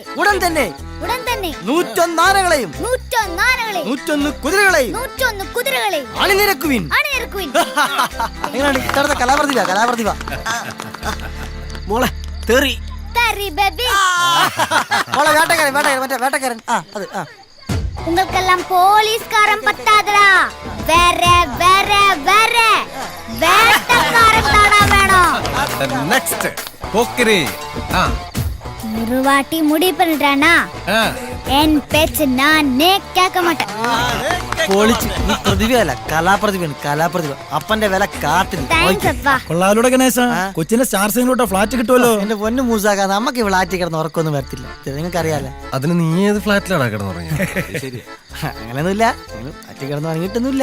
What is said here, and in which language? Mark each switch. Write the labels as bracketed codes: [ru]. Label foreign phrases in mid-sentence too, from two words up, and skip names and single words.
[ml] ഉടൻ തന്നെ 101 ആനകളെയും 101 കുതിരകളെയും 101 കുതിരകളെയും അണിനിരക്കുവിൻ. എങ്ങനെയാണ് കലാപ്രതിഭ? മോളെ തെറി. മോളെ വേട്ടക്കാരൻ. [ta] உங்களுக்கெல்லாம் போலீஸ்காரன் பத்தாதடா, வேற வேற வேற வேட்டக்காரன் தானா வேணும். [ml] നെക്സ്റ്റ് പോക്കിരി. [ta] ஒரு வாட்டி முடிவு பண்ணிட்டேனா என் பேச்சு நானே கேட்க மாட்டேன். [ml] നീ പ്രതിഭയല്ല, കലാപ്രതിഭ. അപ്പന്റെ വില കാട്ടിൽ. കൊള്ളാലൂടെ ഗണേശ, കൊച്ചിന്റെ സ്റ്റാർ സിംഗിലോട്ട് ഫ്ലാറ്റ് കിട്ടുമല്ലോ. എന്റെ പൊന്നു മൂസാക്ക, നമുക്ക് ഫ്ലാറ്റിൽ കിടന്ന് ഉറക്കൊന്നും വരത്തില്ല, നിങ്ങൾക്ക് അറിയാലോ. അതിന് നീ ഏത് ഫ്ലാറ്റിലാണ് കിടന്നുറങ്ങിയ? അങ്ങനെയൊന്നുമില്ല, ഫ്ലാറ്റിൽ കിടന്ന് ഉറങ്ങിയിട്ടൊന്നുമില്ല.